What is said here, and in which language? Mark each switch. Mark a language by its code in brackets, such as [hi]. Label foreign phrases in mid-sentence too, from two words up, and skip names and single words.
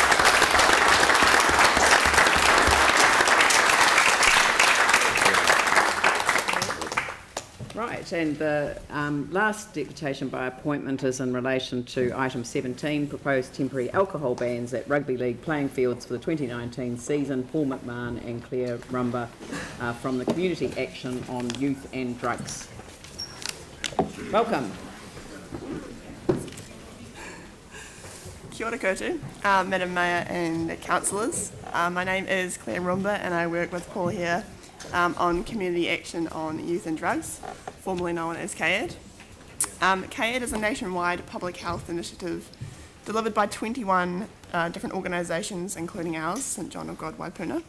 [en] Right, and the last deputation by appointment is in relation to item 17, proposed temporary alcohol bans at rugby league playing fields for the 2019 season. Paul McMahon and Claire Rumba from the Community Action on Youth and Drugs. Welcome. [mi] Kia ora koutou, [en] Madam Mayor and councillors. My name is Claire Rumba and I work with Paul here on Community Action on Youth and Drugs, formerly known as CAYAD. CAYAD is a nationwide public health initiative delivered by 21 different organisations, including ours, St John of God Waipuna.